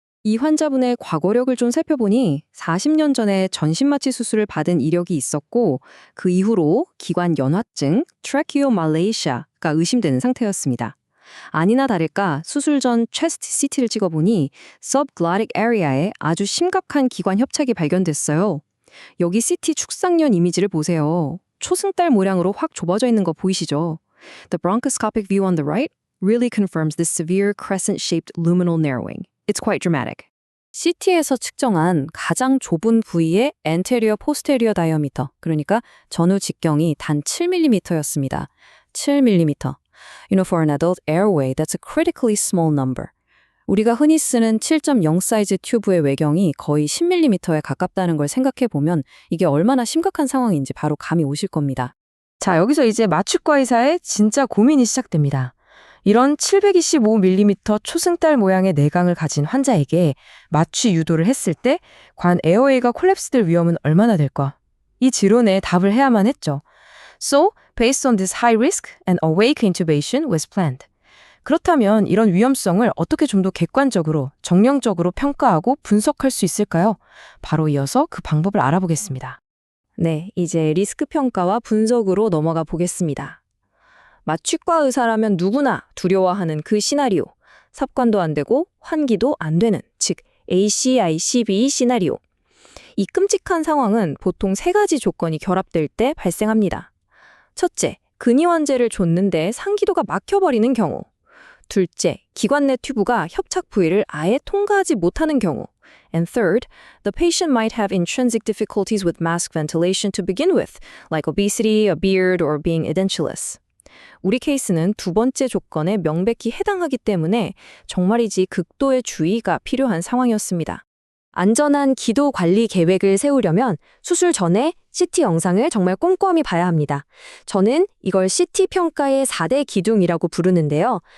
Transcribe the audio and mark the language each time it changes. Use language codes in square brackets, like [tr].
[ko] 이 환자분의 과거력을 좀 살펴보니 40년 전에 전신마취 수술을 받은 이력이 있었고 그 이후로 기관 연화증, 트래키오말레이시아가 의심되는 상태였습니다. 아니나 다를까 수술 전 체스트 CT를 찍어보니 subglottic area에 아주 심각한 기관 협착이 발견됐어요. 여기 CT 축상면 이미지를 보세요. 초승달 모양으로 확 좁아져 있는 거 보이시죠? [en] The bronchoscopic view on the right really confirms this severe crescent-shaped luminal narrowing. It's quite dramatic. [ko] CT에서 측정한 가장 좁은 부위의 anterior posterior diameter, 그러니까 전후 직경이 단 7mm였습니다. 7mm. [en] For an adult airway, that's a critically small number. [ko] 우리가 흔히 쓰는 7.0 사이즈 튜브의 외경이 거의 10mm에 가깝다는 걸 생각해보면 이게 얼마나 심각한 상황인지 바로 감이 오실 겁니다. 자, 여기서 이제 마취과 의사의 진짜 고민이 시작됩니다. 이런 725mm 초승달 모양의 내강을 가진 환자에게 마취 유도를 했을 때 과연 에어웨이가 콜랩스될 위험은 얼마나 될까? 이 질문에 답을 해야만 했죠. [en] So, based on this high risk, an awake intubation was planned. [ko] 그렇다면 이런 위험성을 어떻게 좀 더 객관적으로, 정량적으로 평가하고 분석할 수 있을까요? 바로 이어서 그 방법을 알아보겠습니다. 네, 이제 리스크 평가와 분석으로 넘어가 보겠습니다. 마취과 의사라면 누구나 두려워하는 그 시나리오. 삽관도 안 되고 환기도 안 되는, 즉 ACICB 시나리오. 이 끔찍한 상황은 보통 3가지 조건이 결합될 때 발생합니다. 첫째, 근이환제를 줬는데 상기도가 막혀버리는 경우. 둘째, 기관 내 튜브가 협착 부위를 아예 통과하지 못하는 경우. [en] And third, the patient might have intrinsic difficulties with mask ventilation to begin with, like obesity, a beard, or being edentulous. [ko] 우리 케이스는 두 번째 조건에 명백히 해당하기 때문에 정말이지 극도의 주의가 필요한 상황이었습니다. 안전한 기도 관리 계획을 세우려면 수술 전에 CT 영상을 정말 꼼꼼히 봐야 합니다. 저는 이걸 CT 평가의 4대 기둥이라고 부르는데요.